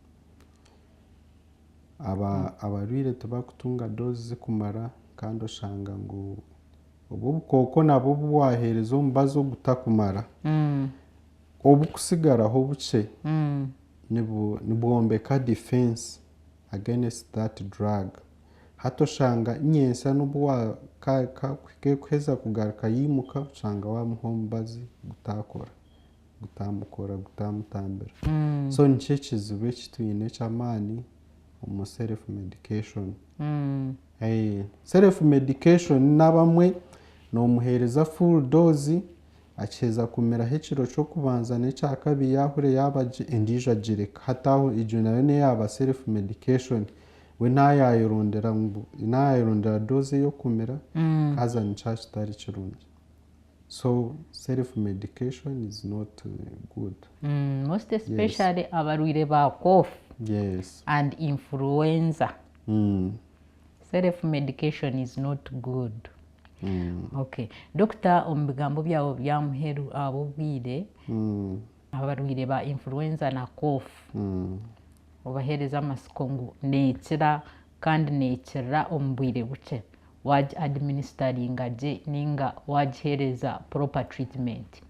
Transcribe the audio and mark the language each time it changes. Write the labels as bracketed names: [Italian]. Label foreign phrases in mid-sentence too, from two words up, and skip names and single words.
[Nyankole] Abarwaire tibakutunga dozi zikumara kandi oshanga ngu obu obukooko nabwo bwaheereza omubazi ogutakumara obukusigaraho bukye nibwombeka [English] defense against that drug [Nyankole] hati oshanga nyensa n'obu kuheza kugaruka yimuka oshanga wamuha omubazi gutamutambira so nikyo ekizibu eki twine eky'amaani omu [English] self medication. Self medication [Nyankole] nabamwe n'omuheereza [English] full dose [Nyankole] akiheza kumiraho ekiro ky'okubanza n'ekyakabiri yahure endiijo agireka hati aho egyo nayo neyaba [English] self medication [Nyankole] we ntayayirondera doze yo kumira kaza nicyo kitari kirungi. [English] So self medication is not good. Most especially [Nyankole] abarwire ba [English] cough Yes. and influenza. Self medication is not good. Okay. Doctor, [Nyankole] omubigambo byawo byamuheru abo bwire abarwire ba influenza na cough obahereza amasiko ngu nekira kandi nekira omubwire buke waj administeringa je ninga wajhereza [English] proper treatment.